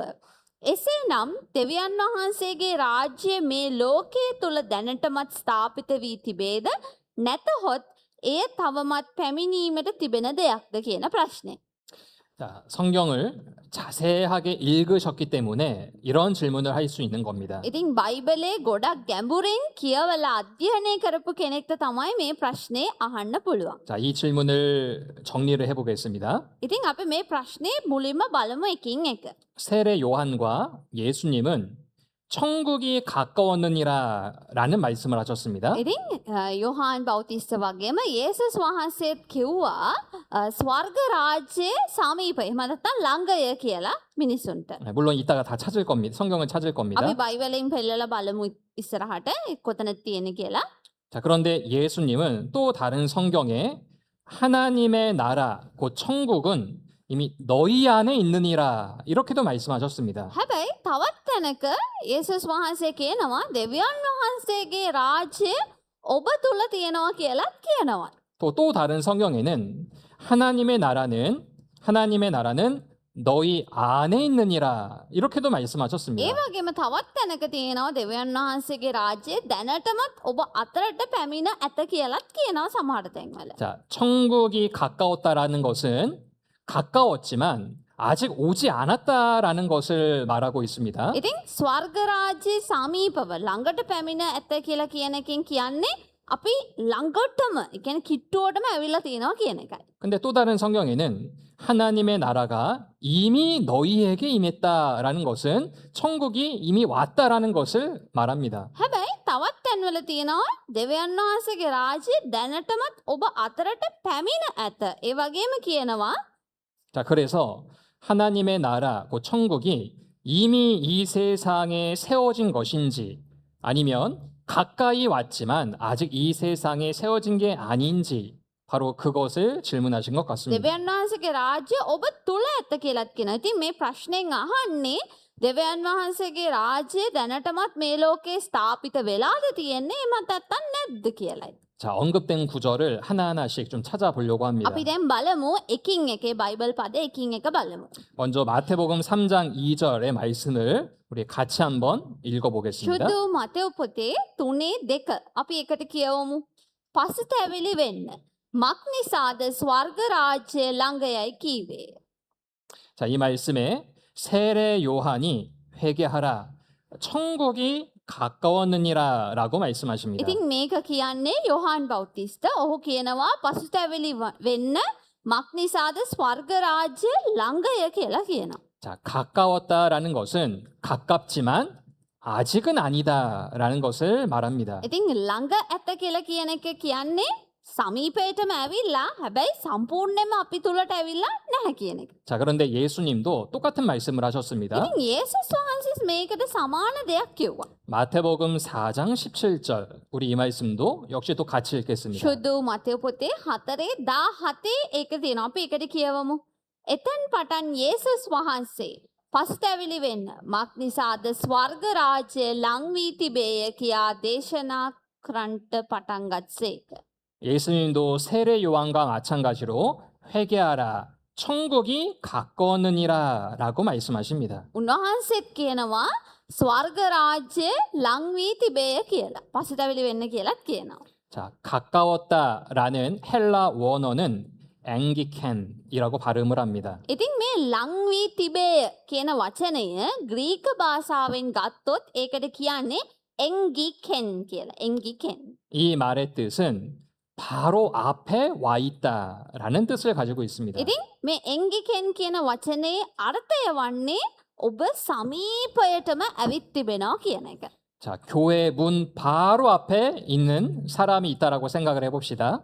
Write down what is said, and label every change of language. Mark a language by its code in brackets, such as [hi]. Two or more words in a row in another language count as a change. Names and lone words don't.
[si] එසේනම් දෙවියන් වහන්සේගේ රාජ්‍ය මේ ලෝකයේ තුළ දැනටමත් ස්ථාපිත වී තිබේද නැතහොත් එය තවමත් පැමිණීමට තිබෙන දෙයක්ද කියන ප්‍රශ්නය. [ko] 자, 성경을 자세하게 읽으셨기 때문에 이런 질문을 할 수 있는 겁니다. [si] ඉතින් බයිබලේ ගොඩක් ගැඹුරින් කියවලා අධ්‍යයනය කරපු කෙනෙක්ට තමයි මේ ප්‍රශ්නේ අහන්න පුළුවන්. [ko] 자, 이 질문을 정리를 해보겠습니다. [si] ඉතින් අපි මේ ප්‍රශ්නේ මුලින්ම බලමු එකින් එක. [ko] 세례 요한과 예수님은 천국이 가까웠느니라라는 말씀을 하셨습니다. [si] ඉතින් යොහාන් බෞතිස්ත වගේම යේසුස් වහන්සේත් කිව්වා ස්වර්ග රාජ්‍යයේ සමීප එහෙම නැත්නම් ළඟය කියලා මිනිසුන්ට. [ko] 물론 이따가 다 찾을 겁니다. 성경을 찾을 겁니다. [si] අපි බයිබලෙන් පෙන්නලා බලමු ඉස්සරහට කොතනද තියෙන්නේ කියලා. [ko] 자, 그런데 예수님은 또 다른 성경에 하나님의 나라, 곧 천국은 이미 너희 안에 있느니라 이렇게도 말씀하셨습니다. [si] හැබැයි තවත් තැනක යේසුස් වහන්සේ කියනවා දෙවියන් වහන්සේගේ රාජ්‍ය ඔබ තුල තියෙනවා කියලාත් කියනවා. [ko] 또 다른 성경에는 하나님의 나라는 너희 안에 있느니라 이렇게도 말씀하셨습니다. [si] ඒ වගේම තවත් තැනක තියෙනවා දෙවියන් වහන්සේගේ රාජ්‍ය දැනටමත් ඔබ අතරට පැමිණ ඇත කියලාත් කියනවා සමහර තැන්වල. [ko] 자, 천국이 가까웠다라는 것은 가까웠지만 아직 오지 않았다라는 것을 말하고 있습니다. [si] ඉතින් ස්වර්ග රාජ්‍ය සමීපව ළඟට පැමිණ ඇත කියලා කියන එකෙන් කියන්නේ අපි ළඟටම ඒ කියන්නේ කිට්ටුවටම ඇවිල්ලා තියෙනවා කියන එකයි. [ko] 근데 또 다른 성경에는 하나님의 나라가 이미 너희에게 임했다라는 것은 천국이 이미 왔다라는 것을 말합니다. [si] හැබැයි තවත් තැන්වල තියෙනවා දෙවියන් වහන්සේගේ රාජ්‍ය දැනටමත් ඔබ අතරට පැමිණ ඇත. ඒ වගේම කියනවා [ko] 자, 그래서 하나님의 나라, 곧 천국이 이미 이 세상에 세워진 것인지 아니면 가까이 왔지만 아직 이 세상에 세워진 게 아닌지 바로 그것을 질문하신 것 같습니다. [si] දෙවියන් වහන්සේගේ රාජ්‍ය ඔබ තුල ඇත කියලාත් කියනවා. ඉතින් මේ ප්‍රශ්නෙන් අහන්නේ දෙවියන් වහන්සේගේ රාජ්‍ය දැනටමත් මේ ලෝකේ ස්ථාපිත වෙලාද තියෙන්නේ එහෙමත් නැත්නම් නැද්ද කියලායි. [ko] 자, 언급된 구절을 하나하나씩 좀 찾아보려고 합니다. [si] අපි දැන් බලමු එකින් එක බයිබල් පද එකින් එක බලමු. [ko] 먼저 마태복음 3장 2절의 말씀을 우리 같이 한번 읽어보겠습니다. [si] සුදු මතෙව් පොතේ 3:2 අපි එකට කියවමු. පසුතැවිලි වෙන්න. මක් නිසාද ස්වර්ග රාජ්‍ය ළඟයයි කීවේ. [ko] 자, 이 말씀에 세례 요한이 회개하라. 천국이 가까웠느니라라고 말씀하십니다. [si] ඉතින් මේක කියන්නේ යොහාන් බෞතිස්ත ඔහු කියනවා පසුතැවිලි වෙන්න මක් නිසාද ස්වර්ග රාජ්‍ය ළඟය කියලා කියනවා. [ko] 자, 가까웠다라는 것은 가깝지만 아직은 아니다라는 것을 말합니다. [si] ඉතින් ළඟ ඇත කියලා කියන එක කියන්නේ සමීපයටම ඇවිල්ලා හැබැයි සම්පූර්ණයෙන්ම අපි තුලට ඇවිල්ලා නැහැ කියන එක. [ko] 자, 그런데 예수님도 똑같은 말씀을 하셨습니다. [si] ඉතින් යේසුස් වහන්සේ මේකට සමාන දෙයක් කිව්වා. [ko] 마태복음 4장 17절. 우리 이 말씀도 역시 또 같이 읽겠습니다. [si] ශුද්ධ වූ මතෙව් පොතේ 4:17 ඒක තියෙනවා. අපි ඒකට කියවමු. එතෙන් පටන් යේසුස් වහන්සේ පස්තැවිලි වෙන්න මක් නිසාද ස්වර්ග රාජ්‍ය ලං වී තිබේය කියා දේශනා කරන්නට පටන් ගත්සේක. [ko] 예수님도 세례 요한과 마찬가지로 회개하라. 천국이 가까웠느니라 라고 말씀하십니다. [si] උන්වහන්සේත් කියනවා ස්වර්ග රාජ්‍ය ලං වී තිබේය කියලා. පස්තැවිලි වෙන්න කියලාත් කියනවා. [ko] 자, 가까웠다라는 헬라 원어는 앵기켄이라고 발음을 합니다. [si] ඉතින් මේ ලං වී තිබේය කියන වචනය ග්‍රීක භාෂාවෙන් ගත්තොත් ඒකට කියන්නේ එන්ගිකෙන් කියලා. එන්ගිකෙන්. [ko] 이 말의 뜻은 바로 앞에 와 있다라는 뜻을 가지고 있습니다. [si] ඉතින් මේ එන්ගිකෙන් කියන වචනේ අර්ථය වන්නේ ඔබ සමීපයටම ඇවිත් තිබෙනවා කියන එක. [ko] 자, 교회 문 바로 앞에 있는 사람이 있다라고 생각을 해봅시다.